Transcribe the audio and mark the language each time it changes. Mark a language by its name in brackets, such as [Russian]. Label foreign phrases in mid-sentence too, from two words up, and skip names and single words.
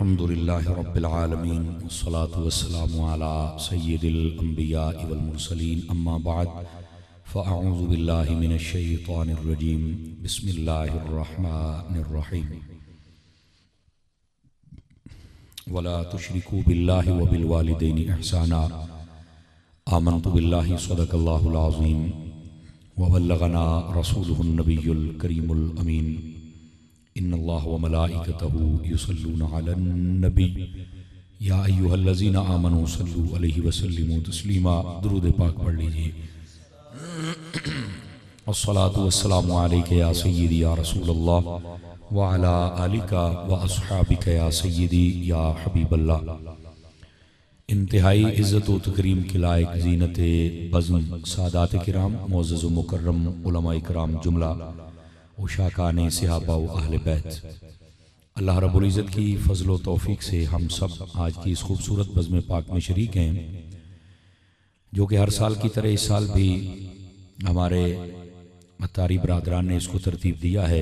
[Arabic] الحمد لله رب العالمين والصلاة والسلام على سيد الأنبياء والمرسلين أما بعد فأعوذ بالله من الشيطان الرجيم بسم الله الرحمن الرحيم ولا تشركوا بالله وبالوالدين إحسانا آمنت بالله صدق الله العظيم وبلغنا رسوله النبي الكريم الأمين إن الله وملائكته يصلون على النبي يا أيها الذين آمنوا صلوا عليه وسلموا تسليما. [Urdu] درود پاک پڑھ لیجیے. [Arabic] الصلاة والسلام عليك يا سيدي يا رسول الله وعلى آلك وأصحابك يا سيدي يا حبيب الله. [Urdu] انتہائی عزت و تکریم کے لائق زینت بزم سادات کرام معزز و مکرم علمائے کرام جملہ عشاق صحابہ و اہل بیت، اللہ رب العزت کی فضل و توفیق سے ہم سب آج کی اس خوبصورت بزم پاک میں شریک ہیں، جو کہ ہر سال کی طرح اس سال بھی ہمارے عطاری برادران نے اس کو ترتیب دیا ہے.